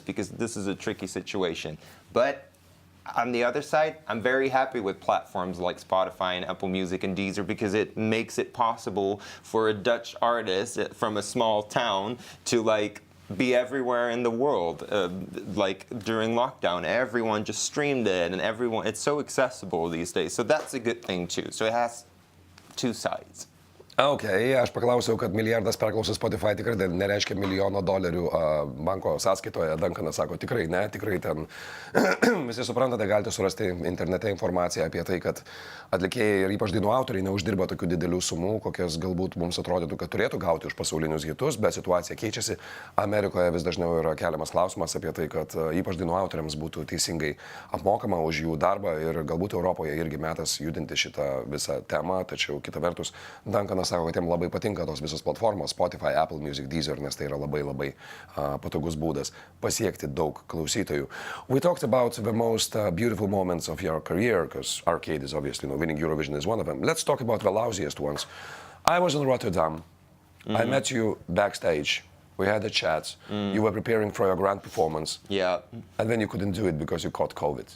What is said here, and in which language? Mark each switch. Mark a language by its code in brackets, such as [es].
[en] Because this is a tricky situation. But on the other side, I'm very happy with platforms like Spotify and Apple Music and Deezer, because it makes it possible for a Dutch artist from a small town to like be everywhere in the world. Like during lockdown, everyone just streamed it, and it's so accessible these days. So that's a good thing too. So it has two sides. [lt] Ok, aš paklausiau, kad milijardas perklausų Spotify tikrai nereiškia $1 milijono banko sąskaitoje. Duncanas sako, tikrai ne, tikrai ten. Visi suprantate, galite surasti internete informaciją apie tai, kad atlikėjai ir ypač dainų autoriai neuždirba tokių didelių sumų, kokias galbūt mums atrodytų, kad turėtų gauti už pasaulinius hitus, bet situacija keičiasi. Amerikoje vis dažniau yra keliamas klausimas apie tai, kad ypač dainų autoriams būtų teisingai apmokama už jų darbą ir galbūt Europoje irgi metas judinti šitą visą temą, tačiau kita vertus, Duncanas sako, kad jam labai patinka tos visos platformos, Spotify, Apple Music, Deezer, nes tai yra labai patogus būdas pasiekti daug klausytojų. [en] We talked about the most beautiful moments of your career, because arcade is obviously, winning Eurovision is one of them. Let's talk about the lousiest ones. I was in Rotterdam. I met you backstage. We had a chat. You were preparing for your grand performance. Yeah. And then you couldn't do it because you caught COVID.